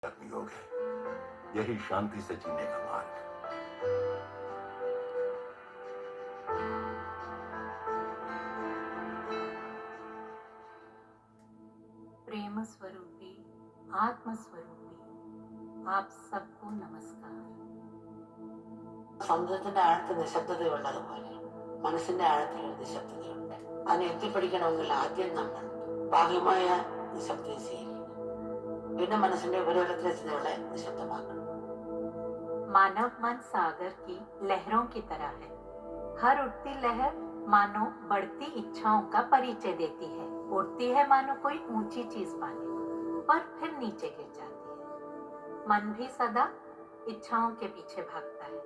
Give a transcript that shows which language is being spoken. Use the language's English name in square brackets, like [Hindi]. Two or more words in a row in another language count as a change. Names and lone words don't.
[Hindi] योग है, यही शांति से जीने का मार्ग है। प्रेम स्वरूपी, आत्म स्वरूपी, आप सबको नमस्कार. [Malayalam] സമുദ്രത്തിന്റെ ആഴത്തിൽ നിശബ്ദതയുള്ളതുപോലെ മനസ്സിന്റെ ആഴത്തിൽ ഒരു നിശബ്ദതയുണ്ട്. അതിനെ എത്തിപ്പിടിക്കണമെങ്കിൽ ആദ്യം നമ്മൾ ബാഹ്യമായ നിശബ്ദത സ്വീകരിക്കണം, പിന്നെ മനസ്സിന്റെ ഉപരിതലത്തിലെ ചിന്തകളെ നിശബ്ദമാക്കണം. [Hindi] मानव मन सागर की लहरों की तरह है. हर उठती लहर मानो बढ़ती इच्छाओं का परिचय देती है. उठती है मानो कोई ऊंची चीज पाने, पर फिर नीचे गिर जाती है. मन भी सदा इच्छाओं के पीछे भागता है.